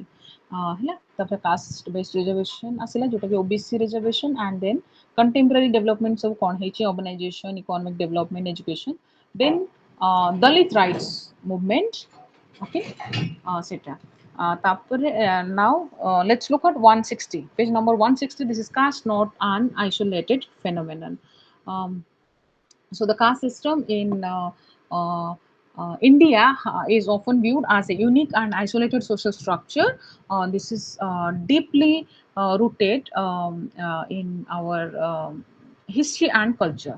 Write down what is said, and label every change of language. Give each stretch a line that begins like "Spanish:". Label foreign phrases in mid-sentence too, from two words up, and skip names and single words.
Odia: ହେଲା ତାପରେ
English: caste based reservation
Odia: ଆସିଲା ଯୋଉଟାକି
English: OBC reservation. and then contemporary development
Odia: ସବୁ କ'ଣ ହେଇଛି,
English: organization, economic development, education. then Dalit rights movement. Okay,
Bangla: সেটা তারপরে
English: now let's look at 160, page number 160. This is caste, not an isolated phenomenon. um, so the caste system in India is often viewed as a unique and isolated social structure. This is deeply rooted in our history and culture.